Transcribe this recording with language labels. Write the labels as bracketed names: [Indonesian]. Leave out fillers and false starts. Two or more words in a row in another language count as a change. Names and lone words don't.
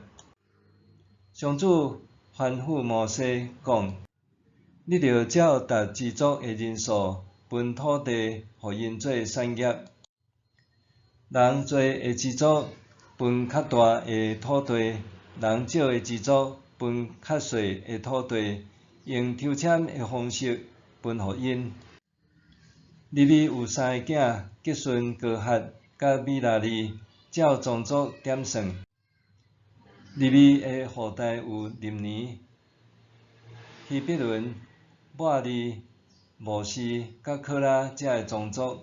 [Min Nan Chinese] 上主吩咐摩西讲：你着照逐支族的人数分土地，互因做产业。人多的支族分较大的土地，人少的支族分较小的土地，用抽签的方式分互因。利未有3个囝，吉顺、哥哈甲米拉利，照宗族点算。利未的后代有林尼、希伯伦、抹利、摩斯甲科拉这个宗族。